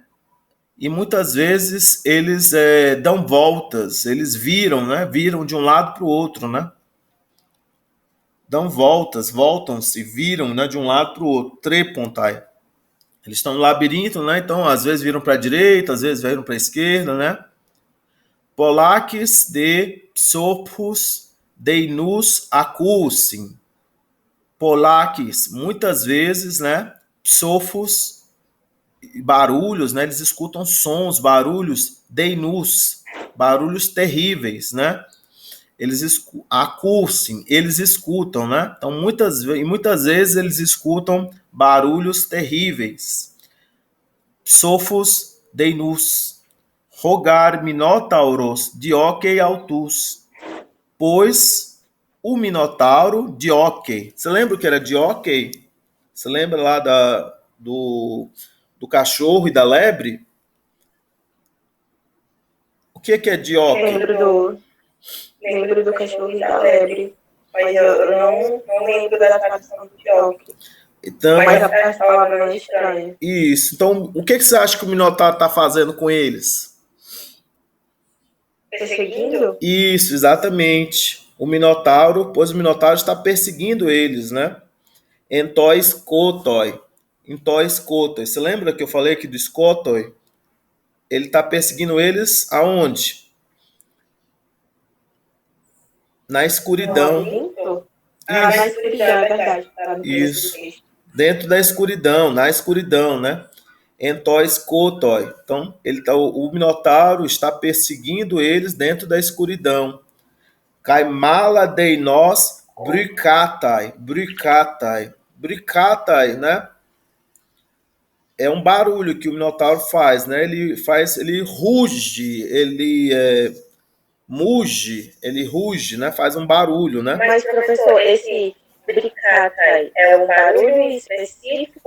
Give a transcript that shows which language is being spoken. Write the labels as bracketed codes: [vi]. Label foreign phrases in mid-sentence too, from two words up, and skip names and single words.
[pt] E muitas vezes eles dão voltas, eles viram, né? Viram de um lado para o outro, né? Dão voltas, voltam-se, viram, né? De um lado para o outro, trepontai. Eles estão no labirinto, né? Então, às vezes viram para a direita, às vezes viram para a esquerda, né? [el] πολλάκις δὲ ψόφους δεινοὺς ἀκούουσι, πολλάκις, [pt] muitas vezes, né? Psofos, barulhos, né? Eles escutam sons, barulhos, deinus, barulhos terríveis, né? Eles acussim, eles escutam, né? Então, muitas vezes eles escutam barulhos terríveis. [el] ψόφους δεινούς, ὁ γὰρ Μινώταυρος διώκει αὐτούς, [pt] pois o minotauro dioquei. Você lembra o que era dioquei? Você lembra lá do cachorro e da lebre? O que é dioquei? Lembro do cachorro e da lebre, mas eu não lembro da tradução do dioque. Então, mas a palavra não é estranha. Isso. Então, o que você acha que o minotauro está fazendo com eles? Perseguindo? Isso, exatamente. O minotauro está perseguindo eles, né? [el] ἐν τῷ σκότῳ. ἐν τῷ σκότῳ. [pt] Você lembra que eu falei aqui do skotoi? Ele está perseguindo eles aonde? Na escuridão. Na escuridão, é verdade. Tá. Isso. Dentro da escuridão, na escuridão, né? [el] ἐν τῷ σκότῳ. [pt] Então, o minotauro está perseguindo eles dentro da escuridão. [el] καὶ μάλα δεινῶς βρυχᾶται. Bricatai. Bricatai, [pt] né? É um barulho que o minotauro faz, né? Ele ruge, muge, ele ruge, né? Faz um barulho, né? Mas, professor, esse bricatai é um barulho específico?